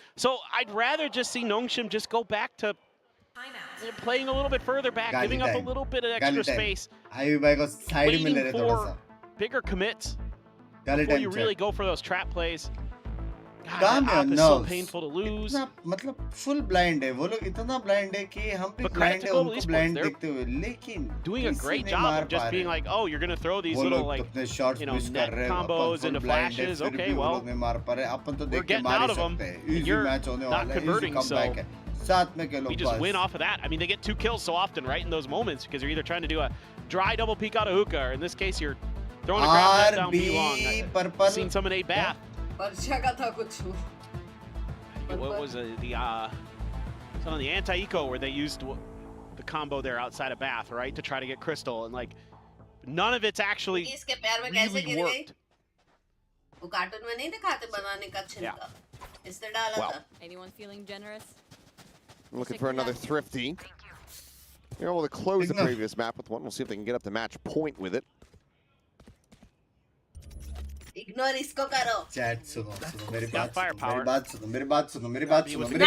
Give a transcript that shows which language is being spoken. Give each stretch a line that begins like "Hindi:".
English: So I'd rather just see Nongshim just go back to playing a little bit further back, giving up a little bit of extra space, waiting for bigger commits before you really go for those trap plays. God, that op is so painful to lose.
Hindi: मतलब full blind है वो लोग इतना blind है कि हम भी blind है उनको blind देखते हुए लेकिन
English: doing a great job of just being like, oh, you're gonna throw these little like, you know, net combos into flashes. Okay, well, we're getting out of them. You're not converting, so we just win off of that. I mean, they get 2 kills so often, right, in those moments because you're either trying to do a dry double peek out of hookah, or in this case, you're throwing a grab net down B long. I've seen some in A bath.
Hindi: का था कुछ.
English: What was the some on the anti-eco where they used the combo there outside of Bath, right, to try to get Crystal, and like none of it's actually really worked.
Hindi: वो cartoon में नहीं दिखाते बनाने का छिलका. इससे डाला था.
English: Anyone feeling generous? Looking for another thrifty. They're able to close the previous map with one. We'll see if they can get up to match point with it.
Hindi: Ignore इसको करो. Chat सुनो मेरी बात सुनो मेरी बात सुन